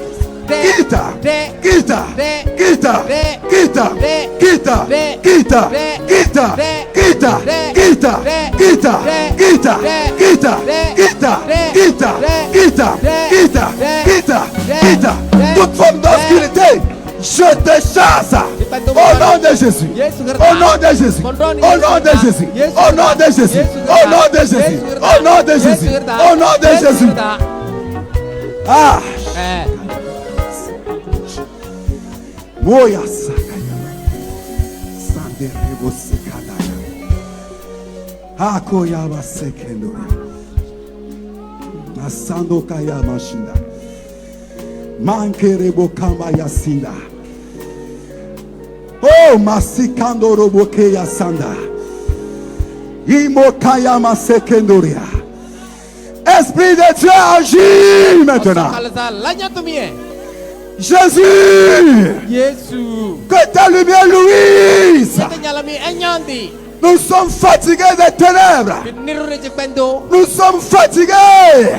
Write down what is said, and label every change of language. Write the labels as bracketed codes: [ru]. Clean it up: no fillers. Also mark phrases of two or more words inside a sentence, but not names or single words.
[fr] Quitte, quitte, quitte, quitte, quitte, quitte, quitte, quitte, quitte, quitte, quitte, quitte, quitte, quitte, quitte, quitte, toute forme d'obscurité, je te chasse au nom de Jésus, au nom de Jésus, au nom de Jésus, au nom de Jésus, au nom de Jésus, au nom de Jésus, au nom de Jésus. Ah. Moya sakaya, sanderebo sekadaya, akoya basekendo, asando kaya mashinda, mankerebo kamba yasinda, oh masikando roboke yasanda, imokaya masekendoria. Esprit de Dieu agit maintenant. Jésus, que ta lumière luise. Nous sommes fatigués des ténèbres. Nous sommes fatigués.